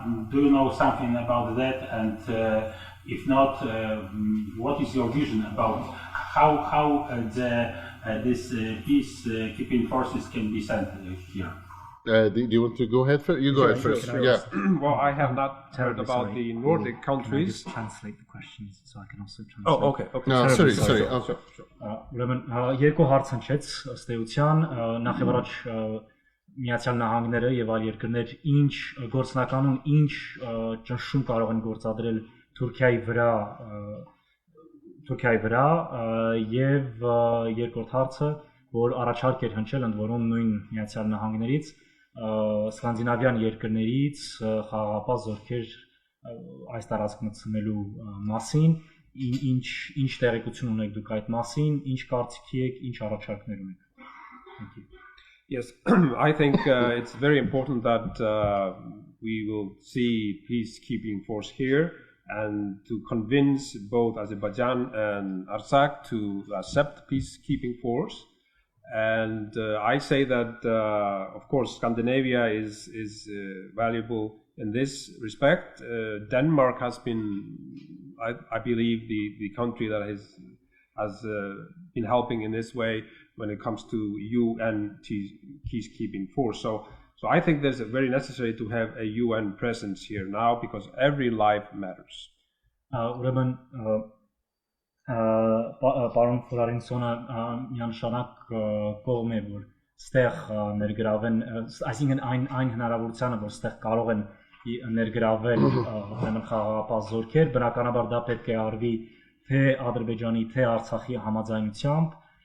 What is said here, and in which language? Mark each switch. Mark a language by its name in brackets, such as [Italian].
[English] Do you know something about that? And if not, what is your vision about how this peacekeeping forces can be sent here? Do you want to go ahead first? You go ahead first. Yeah. Well, I have not heard about the Nordic countries. Can I just translate the questions so I can also translate? Oh, okay. No, sorry. Okay. [Armenian] Ուրեմն երկու հարց հնչեց ըստ էության, նախ եւ առաջ Միացյալ Նահանգները եւ այլ երկրներ ինչ գործնականում ինչ ճնշում կարող են գործադրել Թուրքիայի վրա եւ երկրորդ հարցը, որ առաջարկ էր հնչել ընդ որում նույն Միացյալ Նահանգներից սկանդինավյան երկրներից խաղաղապահ զորքեր այս տարածք մտցնելու մասին, ինչ տեղեկություն ունեք դուք այդ մասին, ինչ կարծիքի եք, ինչ առաջարկներ ունեք? [English] Thank you. Yes, I think it's very important that we will see peacekeeping force here and to convince both Azerbaijan and Artsakh to accept peacekeeping force. And I say that, of course, Scandinavia is valuable in this respect. Denmark has been, I believe, the country that has been helping in this way when it comes to UN peacekeeping force. So I think there's a very necessary to have a UN presence here now because every life matters. [Armenian] Ուրեմն պարոն Թոռարինսոնը միանշանակ կողմ է որ ստեղ ներգրավեն, այսինքն այն հնարավորությանը որ ստեղ կարող են ներգրավել ուրեմն խաղաղապահ զորքեր, բնականաբար դա պետք է արվի թե Ադրբեջանի, թե Արցախի համաձայնությամբ